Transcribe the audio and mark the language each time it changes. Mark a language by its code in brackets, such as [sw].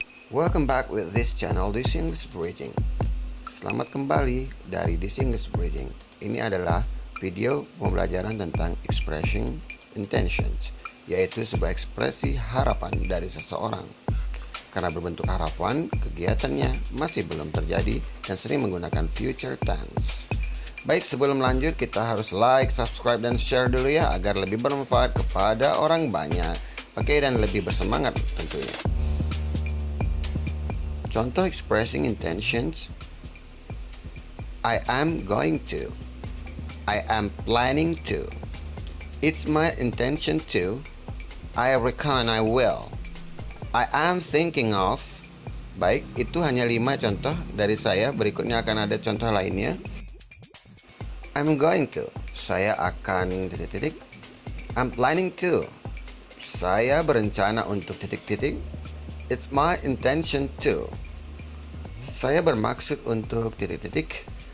[en] Welcome back with this channel, This English Bridging. [id] Selamat kembali dari This English Bridging. Ini adalah video pembelajaran tentang expressing intentions, yaitu sebuah ekspresi harapan dari seseorang. Karena berbentuk harapan, kegiatannya masih belum terjadi dan sering menggunakan future tense. Baik, sebelum lanjut kita harus like, subscribe, dan share dulu ya, agar lebih bermanfaat kepada orang banyak. Oke, dan lebih bersemangat tentunya. Contoh [en] expressing intentions: I am going to, I am planning to, it's my intention to, I reckon I will, I am thinking of. [id] Baik, itu hanya 5 contoh dari saya. Berikutnya akan ada contoh lainnya. [en] I'm going to, [id] saya akan titik-titik. [en] I'm planning to, [id] saya berencana untuk titik-titik. [en] It's my intention to, [id] saya bermaksud untuk titik-titik.